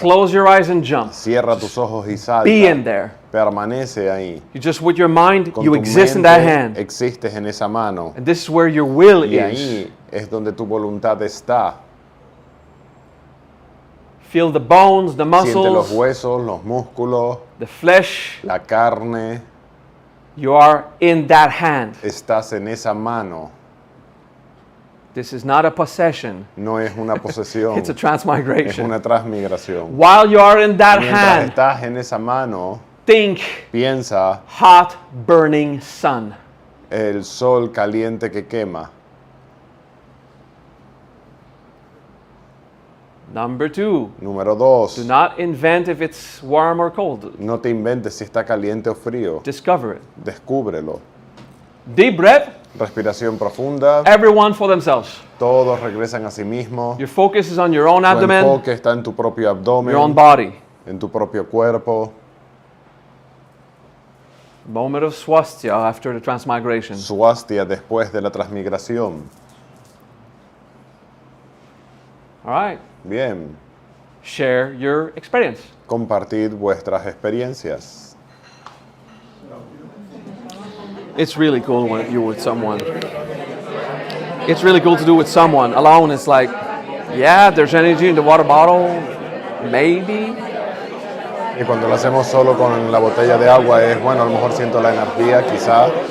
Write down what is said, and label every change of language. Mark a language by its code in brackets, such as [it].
[en] Close your eyes and jump. [es] Cierra tus ojos y salta. [en] Be in there. [es] Permanece ahí. [en] You just, with your mind, [es] Con [en] you [es] tu [en] exist in [es] mente, [en] that hand. [es] existes en esa mano. [en] And this is where your will [es] Y [en] is. [es] ahí es donde tu voluntad está. [en] Feel the bones, the [es] Siente los [en] muscles, [es] huesos, los músculos, [en] the flesh, [es] la carne, [en] You are in that hand. [es] Estás en esa mano. [en] This is not a possession. [es] No es una posesión. [en] It's a [es] Es [en] transmigration. [es] una transmigración. [en] While you are in that [es] Mientras [en] hand, [es] estás en esa mano, [en] think [es] piensa [en] hot, burning sun. [es] el sol caliente que quema. [en] Number 2, [es] Número 2. [en] do not invent if it's warm or cold. [es] No te inventes si está caliente o frío. [en] Discover it. [es] Descúbrelo. [en] Deep breath, [es] Respiración profunda. [en] everyone for themselves. [es] Todos regresan a sí mismos. [en] Your focus is on your own [es] Tu [en] abdomen, [es] enfoque está en tu propio abdomen, [en] your own body. [es] en tu propio cuerpo. [en] Moment of swastika after the transmigration. [es] Swastika después de la transmigración. [en] All right. [es] Bien. [en] Share your experience. [es] Compartid vuestras experiencias. [en] It's really cool when you're with someone. It's really cool to do with someone. Alone, it's like, yeah, there's energy in the water bottle, maybe. [es] Y cuando lo hacemos solo con la botella de agua es, bueno, a lo mejor siento la energía, quizá.